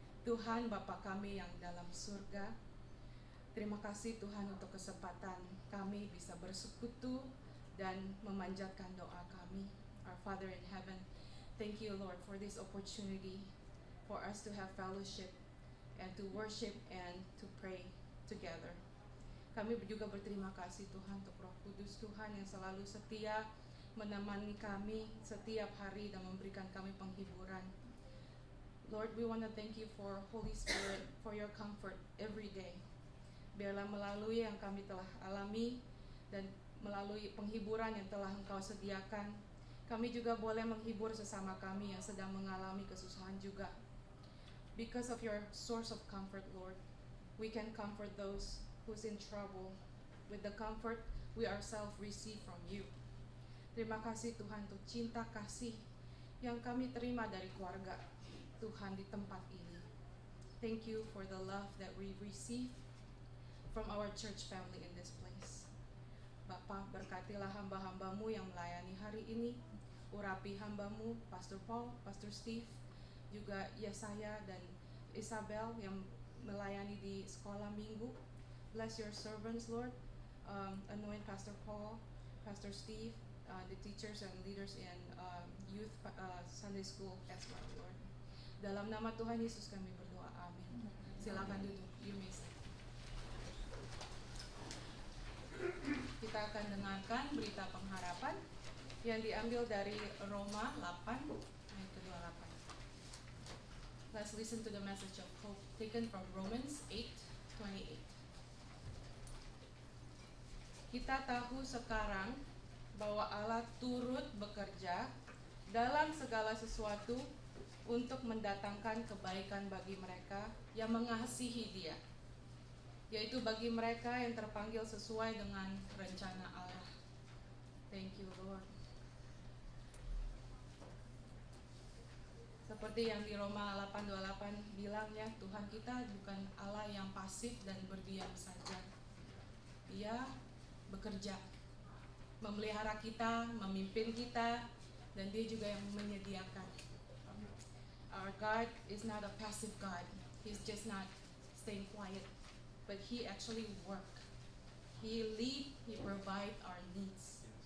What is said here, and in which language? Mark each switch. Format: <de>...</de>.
<id>Tuhan Bapa kami yang dalam surga, terima kasih Tuhan untuk kesempatan kami bisa bersekutu dan memanjatkan doa kami.</id> <en>Our Father in heaven, thank you Lord for this opportunity for us to have fellowship and to worship and to pray together.</en> <id>Kami juga berterima kasih Tuhan untuk Roh Kudus Tuhan yang selalu setia menemani kami setiap hari dan memberikan kami penghiburan.</id> <en>Lord, we want to thank you for Holy Spirit, for your comfort every day.</en> <id>Biarlah melalui yang kami telah alami dan melalui penghiburan yang telah Engkau sediakan, kami juga boleh menghibur sesama kami yang sedang mengalami kesusahan juga.</id> <en>Because of your source of comfort, Lord, we can comfort those who's in trouble with the comfort we ourselves receive from you.</en> <id>Terima kasih Tuhan untuk cinta kasih yang kami terima dari keluarga Tuhan di tempat ini.</id> <en>Thank you for the love that we receive from our church family in this place.</en> <id>Bapa, berkatilah hamba-hambamu yang melayani hari ini. Urapi hambamu, Pastor Paul, Pastor Steve, juga Yesaya dan Isabel yang melayani di sekolah minggu.</id> <en>Bless your servants, Lord. Anoint Pastor Paul, Pastor Steve, the teachers and leaders in youth Sunday school as well, Lord.</en> <id>Dalam nama Tuhan Yesus kami berdoa, amin. Silakan duduk,</id> <en>you may sit.</en> <id>Kita akan dengarkan berita pengharapan yang diambil dari Roma 8 ayat ke-28.</id> <en>Let's listen to the message of hope taken from Romans 8:28.</en> <id>Kita tahu sekarang bahwa Allah turut bekerja dalam segala sesuatu untuk mendatangkan kebaikan bagi mereka yang mengasihi Dia, yaitu bagi mereka yang terpanggil sesuai dengan rencana Allah.</id> <en>Thank you, Lord.</en> <id>Seperti yang di Roma 8:28 bilang ya, Tuhan kita bukan Allah yang pasif dan berdiam saja. Dia bekerja, memelihara kita, memimpin kita, dan Dia juga yang menyediakan.</id> <en>Our God is not a passive God. He's just not staying quiet, but He actually work. He lead, He provide our needs.</en>